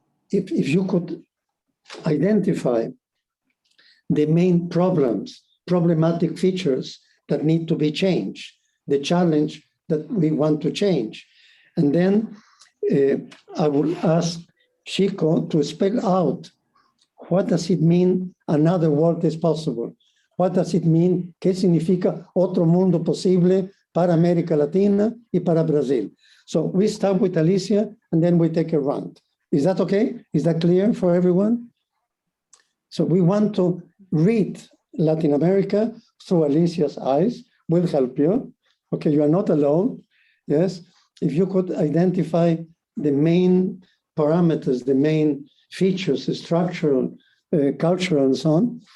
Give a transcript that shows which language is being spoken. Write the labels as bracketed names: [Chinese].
[English] If you could identify the main problematic features that need to be changed, the challenge that we want to change. And then I will ask Chico to spell out what does it mean another world is possible? What does it mean? [Spanish] ¿Qué significa otro mundo posible para América Latina y para Brazil? [English] So we start with Alicia and then we take a round. Is that okay? Is that clear for everyone? So we want to read Latin America through Alicia's eyes. We'll help you. Okay, you are not alone. Yes, if you could identify the main parameters, the main features, the structural, cultural, and so on.